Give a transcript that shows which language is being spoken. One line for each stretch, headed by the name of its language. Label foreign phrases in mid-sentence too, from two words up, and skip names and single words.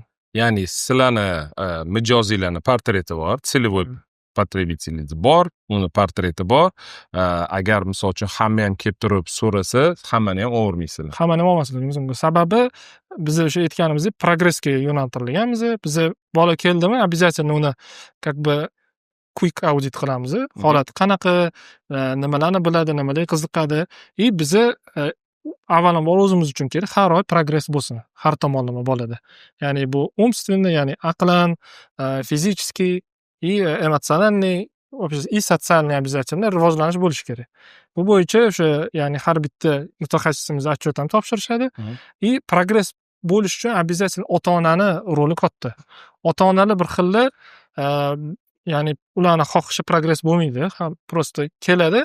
Uzbek: Ya'ni sizlarni mijozinglarni portreti bor,
Russian: целевой потребителingiz
Uzbek: bor, uni portreti bor. Agar misol uchun hamma ham kelib turib so'rasa, hammani ham olmaysiz. Hammani ham olmasligimiz mumkin. Sababi biz o'sha aytganimizdek progressga yo'naltirilganmiz. Biz bola keldimi, обязательно uni
Russian: как бы
English: quick audit
Uzbek: qilamiz. Holati qanaqa, nimalarni biladi, nimalarga qiziqadi. Biz avvalambor o'zimiz uchun kerak, har oy progress bo'lsin, har tomonlama bolada. Ya'ni bu умственно, ya'ni aqlan,
Russian: fizически и эмоциональный, и социальный обязательно
Uzbek: rivojlanish bo'lishi kerak. Bu bo'yicha o'sha ya'ni har bitta mutaxassisimiz отчет ham topshirishadi. И progress bo'lish uchun обязательно ota-onani roli katta. Ota-onalar bir xilla ya'ni ularni xohishi progress bo'lmaydi. Просто keladi.